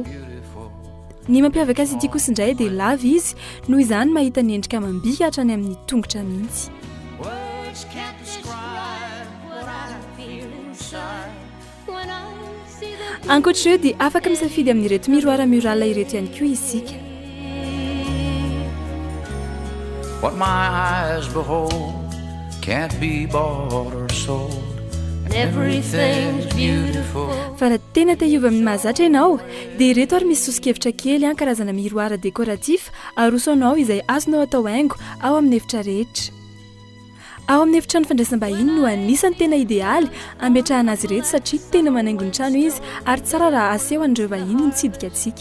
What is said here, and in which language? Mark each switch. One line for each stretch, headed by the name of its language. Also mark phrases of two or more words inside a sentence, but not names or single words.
Malagasy: Ny mampiavaka azy ity kosa indray dia lava izy noho izany mahita ny endrika amam-bika hatrany amin'ny tongotra mihitsy. Ankoatra eo dia afaka misafidy amin'ireto
French: miroir mural
Malagasy: ireto ihany koa isika.
English: What my eyes behold can't be bought or sold. Everything's beautiful.
Malagasy: Fa raha tena te hiova amin'ny mahazatra ianao dia ireto ary misy sosokevitra kely karazana
French: miroir décoratif
Malagasy: arosonao izay azonao atao haingo ao amin'ny efitra rehetra. Ao amin'ny efitrano fandraisam-bahiny no anisany tena idealy ametrahana azy ireto satria tena manaingo ny trano izy ary tsara raha aseho an'ireo vahiny mitsidika antsika.